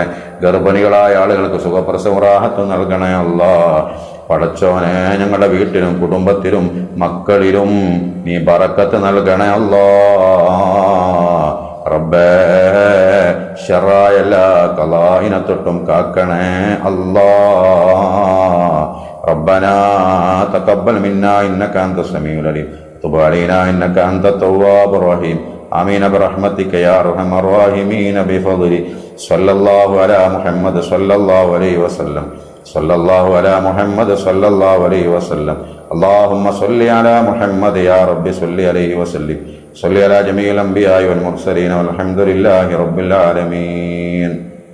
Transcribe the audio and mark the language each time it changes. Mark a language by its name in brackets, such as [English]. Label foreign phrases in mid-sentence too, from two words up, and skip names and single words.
[Malayalam] ഗർഭിണികളായ ആളുകൾക്ക് സുഖപ്രസവ റാഹത്ത് നൽകണേ അല്ലാ. പടച്ചോനെ, ഞങ്ങളുടെ വീട്ടിലും കുടുംബത്തിലും മക്കളിലും നീ ബറക്കത്ത് നൽകണേ അല്ലാ. റബ്ബേ, ശർറായ എല്ലാ ഖലാഇനെ തൊട്ടും കാക്കണേ അല്ലാ. [Arabic] ربنا تقبل منا إنك أنت السميع العليم تب علينا إنك أنت التواب الرحيم آمين برحمتك يا أرحم الراحمين بفضلك صلى الله على محمد صلى الله عليه وسلم صلى الله على محمد صلى الله عليه وسلم اللهم صل على محمد يا رب صل عليه وسلم صل على جميع الأنبياء والمرسلين والحمد لله رب العالمين.